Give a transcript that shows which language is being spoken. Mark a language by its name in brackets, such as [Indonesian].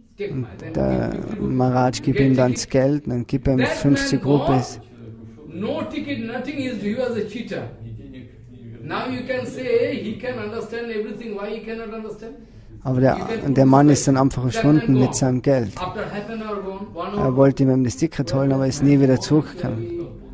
[German] Und der Maharaj gibt ihm dann das Geld, dann gibt er ihm 50 Rupees. [English] No ticket, nothing is, he was a cheater. Now you can say he can understand everything, why he cannot understand? [German] Aber der Mann ist dann einfach verschwunden mit seinem Geld. Er wollte ihm das Ticket holen, aber ist nie wieder zurückgekommen.